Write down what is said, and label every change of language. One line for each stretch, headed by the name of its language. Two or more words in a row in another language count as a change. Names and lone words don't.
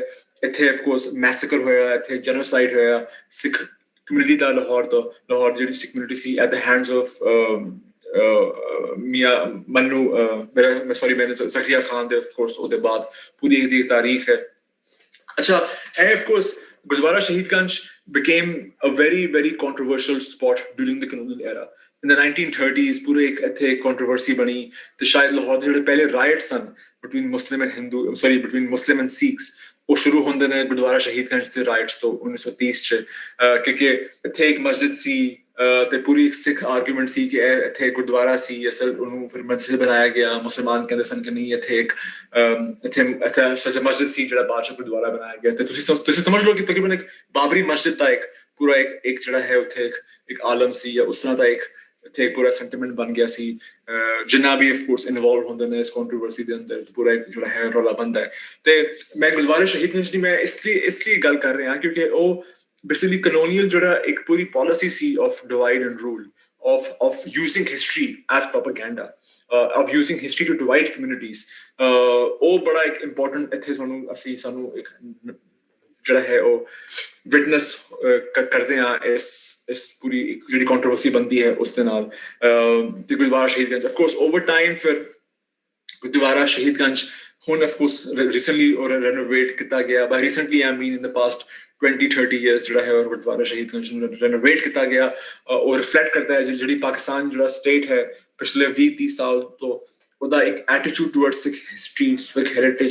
Punjabi: ਇੱਥੇ ਆਫਕੋਰਸ ਮੈਸੇਕਰ ਹੋਇਆ, ਇੱਥੇ ਜੈਨੋਸਾਈਡ ਹੋਇਆ ਸਿੱਖ ਕਮਿਊਨਿਟੀ ਦਾ। ਲਾਹੌਰ ਜਿਹੜੀ ਸਿੱਖ ਕਮਿਊਨਿਟੀ ਸੀ
English: at the hands of
Punjabi: ਮੀਆਂ ਮੰਨੂ ਮੈਨੇ ਜ਼ਕਰੀਆ ਖਾਨ ਦੇ ਆਫਕੋਰਸ ਉਹਦੇ ਬਾਅਦ ਪੂਰੀ ਇਹਦੀ ਤਾਰੀਖ ਹੈ। ਅੱਛਾ, ਇਹ ਆਫਕੋਰਸ ਗੁਰਦੁਆਰਾ ਸ਼ਹੀਦਗੰਜ
English: became a very very controversial spot during the colonial era in the 1930s।
Punjabi: ਪੂਰੇ ਇੱਕ ਇੱਥੇ controversy ਬਣੀ ਤੇ ਸ਼ਾਇਦ ਲਾਹੌਰ ਦੇ ਜਿਹੜੇ ਪਹਿਲੇ ਰਾਇਟਸ ਸਨ
English: between Muslim and Sikhs
Punjabi: ਉਹ ਸ਼ੁਰੂ ਹੁੰਦੇ ਨੇ ਗੁਰਦੁਆਰਾ ਸ਼ਹੀਦਗੰਜ ਦੇ ਰਾਇਟਸ ਤੋਂ 1930 'ਚ, ਕਿਉਂਕਿ ਇੱਥੇ ਇੱਕ ਮਸਜਿਦ ਸੀ ਤੇ ਪੂਰੀ ਇੱਕ ਸਿੱਖ ਆਰਗੂਮੈਂਟ ਸੀ ਕਿ ਇੱਥੇ ਗੁਰਦੁਆਰਾ ਸੀ, ਅਸਲ ਉਹਨੂੰ ਫਿਰ ਮਸਜਿਦ ਬਣਾਇਆ ਗਿਆ। ਮੁਸਲਮਾਨ ਕਹਿੰਦੇ ਸਨ ਕਿ ਨਹੀਂ, ਇੱਥੇ ਸੱਚਾ ਮਸਜਿਦ ਸੀ ਜਿਹੜਾ ਬਾਅਦ 'ਚ ਗੁਰਦੁਆਰਾ ਬਣਾਇਆ ਗਿਆ। ਤੇ ਤੁਸੀਂ ਸਮਝ ਲਓ ਕਿ ਤਕਰੀਬਨ ਇੱਕ ਬਾਬਰੀ ਮਸਜਿਦ ਦਾ ਪੂਰਾ ਇੱਕ ਜਿਹੜਾ ਹੈ ਉੱਥੇ ਇੱਕ ਆਲਮ ਸੀ, ਜਾਂ ਉਸ ਤਰ੍ਹਾਂ ਦਾ ਇੱਥੇ ਇੱਕ ਪੂਰਾ ਸੈਂਟੀਮੈਂਟ ਬਣ ਗਿਆ ਸੀ। ਜਿੰਨਾ ਵੀ ਆਫਕੋਰਸ ਇਨਵੋਲਵ ਹੁੰਦੇ ਨੇ ਇਸ ਕੰਟਰੋਵਰਸੀ ਦੇ ਅੰਦਰ, ਪੂਰਾ ਇੱਕ ਜਿਹੜਾ ਹੈ ਰੌਲਾ ਬਣਦਾ ਹੈ। ਤੇ ਮੈਂ ਗੁਰਦੁਆਰਾ ਸ਼ਹੀਦਗੰਜ ਦੀ ਮੈਂ ਇਸ ਲਈ ਗੱਲ ਕਰ ਰਿਹਾ ਕਿਉਂਕਿ ਉਹ ਬੇਸਿਕਲੀ ਕਲੋਨੀਅਲ ਜਿਹੜਾ ਇੱਕ ਪੂਰੀ ਪਾਲਿਸੀ ਸੀ
English: of divide and rule, of using history as propaganda, of using history to divide communities.
Punjabi: ਉਹ ਬੜਾ ਇੱਕ important ਇੱਥੇ ਸਾਨੂੰ ਇੱਕ ਜਿਹੜਾ ਹੈ ਉਹ ਵਿਟਨੈਸ ਕਰਦੇ ਹਾਂ ਇਸ ਪੂਰੀ ਜਿਹੜੀ ਕੰਟਰੋਵਰਸੀ ਬਣਦੀ ਹੈ ਉਸ ਦੇ ਨਾਲ ਤੇ ਗੁਰਦੁਆਰਾ ਸ਼ਹੀਦਗੰਜ
English: of course over time
Punjabi: ਫਿਰ ਗੁਰਦੁਆਰਾ ਸ਼ਹੀਦਗੰਜ ਹੁਣ
English: of course recently renovate
Punjabi: ਕੀਤਾ ਗਿਆ
English: by recently I mean in the past 20-30 years
Punjabi: ਜਿਹੜਾ ਹੈ ਉਹ ਗੁਰਦੁਆਰਾ ਸ਼ਹੀਦਗੰਜ ਨੂੰ ਰੈਨੋਵੇਟ ਕੀਤਾ ਗਿਆ ਉਹ ਰਿਫਲੈਕਟ ਕਰਦਾ ਹੈ ਜਿਹੜੀ ਪਾਕਿਸਤਾਨ ਜਿਹੜਾ ਸਟੇਟ ਹੈ ਪਿਛਲੇ 20-30 ਸਾਲ ਤੋਂ ਉਹਦਾ ਇੱਕ
English: attitude towards Sikh history Sikh heritage